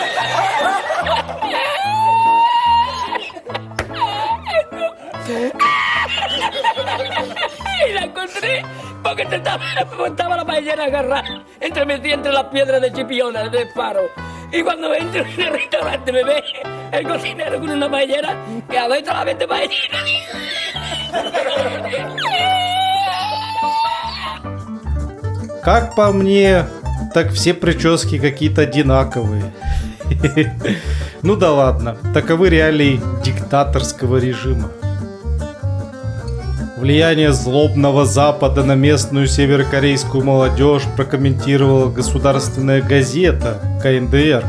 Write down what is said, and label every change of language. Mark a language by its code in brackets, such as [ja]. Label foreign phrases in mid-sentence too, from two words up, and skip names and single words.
[es] Y la encontré porque estaba la paellera agarrada metida entre las piedras de Chipiona, de Faro. Y cuando entro en el restaurante me ve el cocinero con una paellera que adentro la vende paellera. [ru] Как по мне, так все прически какие-то одинаковые. Ну да ладно, таковы реалии диктаторского режима. Влияние злобного Запада на местную северокорейскую молодежь прокомментировала государственная газета КНДР.